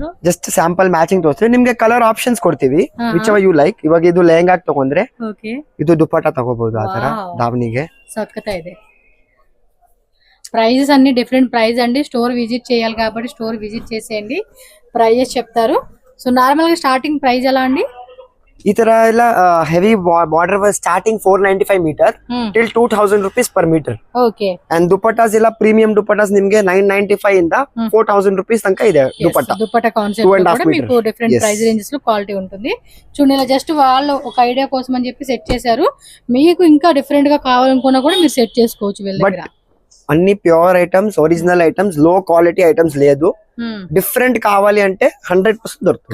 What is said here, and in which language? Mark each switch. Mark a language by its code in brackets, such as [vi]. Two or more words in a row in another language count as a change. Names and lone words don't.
[en] just sample matching [kn] ತೋರಿಸ್ತೀನಿ ನಿಮ್ಗೆ, [en] colour options [kn] ಕೊಡ್ತೀವಿ, [en] which ever you like. [kn] ಇವಾಗ ಇದು ಲೆಹಂಗಾ ತಗೊಂಡ್ರೆ ಇದು ದುಪ್ಪಟ್ಟ ತಗೋಬಹುದು, ಆತರ ದಾವಣಿಗೆ [te] సక్కతా ಇದೆ. ప్రైజెస్ అన్ని [en] different price [te] అండి. [en] store visit [te] చేయాలి కాబట్టి [en] store visit [te] చేసేయండి, ప్రైజెస్ చెప్తారు. [en] so normal [te] గా [en] starting price [te] ఎలా అండి? [kn] ಈ ತರ ಎಲ್ಲ [en] heavy border starting 495 meter till 2000 rupees per meter. [te] ఓకే [en] and dupattas [kn] ಎಲ್ಲ [en] premium dupattas [kn] ನಿಮ್ಗೆ 995 ಇಂದ 4000 rupees ತನಕ ಇದೆ ದುಪಟ್ಟಾ. [en] dupatta concept [te] 2.5 కూడా మీకు meters. డిఫరెంట్ Yes. [en] price ranges [te] లో క్వాలిటీ ఉంటుంది. చూడండి ఇలా జస్ట్ వాళ్ళు ఒక ఐడియా కోసం అని చెప్పి సెట్ చేశారు. మీకు ఇంకా డిఫరెంట్ గా కావాలనుకున్నా కూడా మీరు సెట్ చేసుకోవచ్చు వీళ్ళ బట్ దగ్గర. అన్ని [en] pure items, original items, low quality items [te] లేదు. డిఫరెంట్ కావాలి అంటే 100% దొరుకుతుంది.